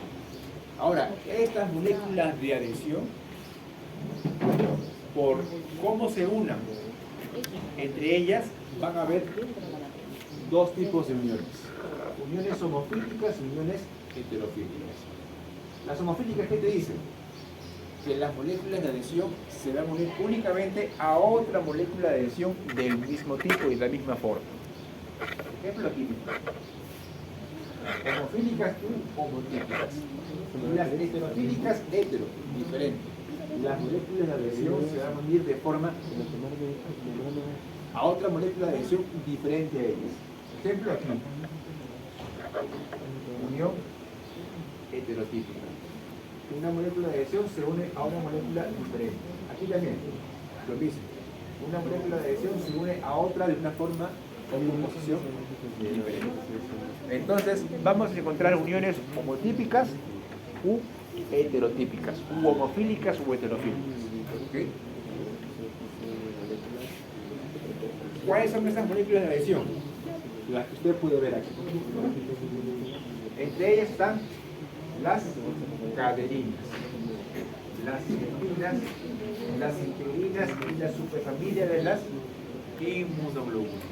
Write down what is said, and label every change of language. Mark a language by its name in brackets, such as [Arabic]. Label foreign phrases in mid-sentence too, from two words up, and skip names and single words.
[Spanish] Ahora, estas moléculas de adhesión, por cómo se unan entre ellas, van a haber dos tipos de uniones. Uniones homofílicas y uniones heterofílicas. Las homofílicas, ¿qué te dicen? Que las moléculas de adhesión se van a unir únicamente a otra molécula de adhesión del mismo tipo y de la misma forma. Ejemplo químico. Homofílicas u homotípicas. Y las heterotípicas, hetero, diferente. Las moléculas de adhesión se van a unir de forma a otra molécula de adhesión diferente a ellas. Ejemplo aquí. Unión heterotípica. Una molécula de adhesión se une a una molécula diferente. Aquí también, lo mismo. Una molécula de adhesión se une a otra de una forma o composición diferente. Entonces, vamos a encontrar uniones homotípicas u heterotípicas, u homofílicas u heterofílicas. ¿Okay? ¿Cuáles son esas moléculas de adhesión? Las que usted puede ver aquí. Entre ellas están las caderinas, las cistinas, las integrinas y la superfamilia de las inmunoglobulinas.